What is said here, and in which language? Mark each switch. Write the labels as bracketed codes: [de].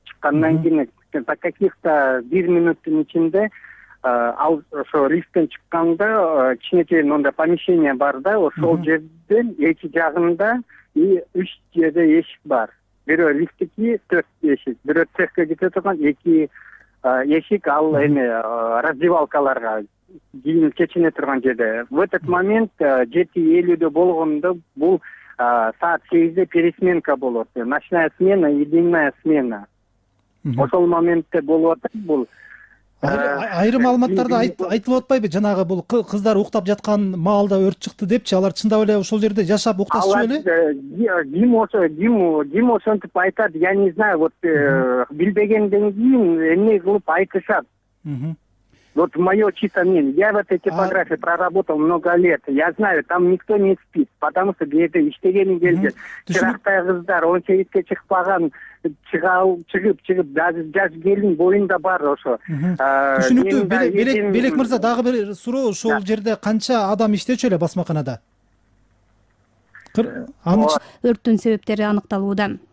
[ky] Чыккандан кийин по каких-то 1 минуттун ичинде ал ошо лифттен чыкканда кичинекей мындай помещение бар да, ошол жерден эки жагында и 3 жерде эшик бар. Бирөө лифттики 4 эшик, бирөө цехке кете турган 2 эшик, ал эми раздевалкаларга кийин чечине турган жерде. [ru] В этот момент [ky] 7:50 болгондо бул саат 8-де пересменка болот. [ru] Ночная смена и дневная смена. [ky] Ошол моментте болуп атат бул. Айрым маалыматтарда айтылып атпайбы? Жанагы бул кыздар уктап жаткан маалда өрт чыкты депчи, алар чындап эле ошол жерде жашап укташчу беле? Дим ошентип айтат, [ru] я не знаю, вот [ky] билбегенден кийин эмне кылып айтышат. [ru] Вот мое чисто мнение. Я в этой типографии проработал много лет. Я знаю, там никто не спит, потому что где-то [ky] иштегени келди. Чырактай кыздар 18-ке чыкпаган, чыгып жаш келин боюнда бар ошо. Түшүнүктүү. Белек мырза, дагы бир суроо, ошол жерде канча адам иштечү эле басмаканада? Өрттүн себептери аныкталууда.